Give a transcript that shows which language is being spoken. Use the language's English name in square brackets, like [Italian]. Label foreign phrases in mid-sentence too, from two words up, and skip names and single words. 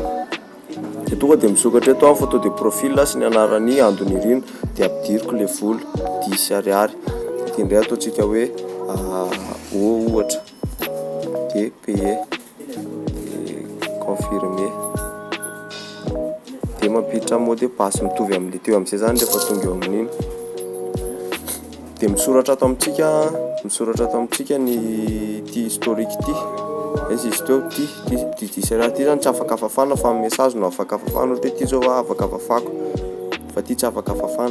[Malagasy] Dia tonga dia misokatra eto [French] photo de profil [Malagasy] sy ny anaran'ny andony irina dia ampidiriko le vola 10 ariary. Dia indray ataontsika hoe ohatra dia payer dia confirmer dia mampiditra [French] mot de passe [Malagasy] mitovy amin'le teo amin'izay zany rehefa tonga eo amin'iny. Dia misoratra ato amintsika ny ty historique ty. Izy teo ty 10 ariary ty zany tsy afaka fafana fa amin'ny message no afaka fafana ohatra ty zao afaka fafako fa ty tsy afaka fafana.